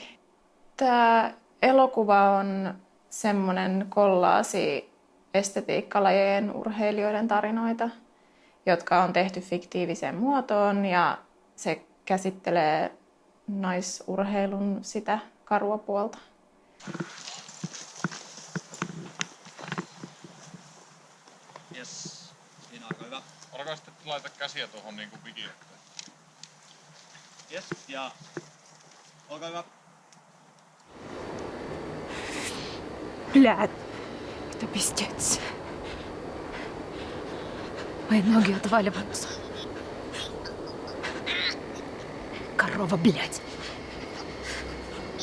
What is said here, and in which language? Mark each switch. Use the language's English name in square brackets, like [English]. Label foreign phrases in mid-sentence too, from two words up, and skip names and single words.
[Finnish] Tämä elokuva on semmoinen kollaasi estetiikkalajien urheilijoiden tarinoita, jotka on tehty fiktiiviseen muotoon ja se käsittelee naisurheilun sitä karua puolta. Yes. Siinä aika hyvä. Alkaa sitten laita käsiä tuohon niinku vikiin. Yes. Ja olkaa hyvä. [Russian] Блядь, это пиздец. Мои ноги отваливаются. Корова, блядь.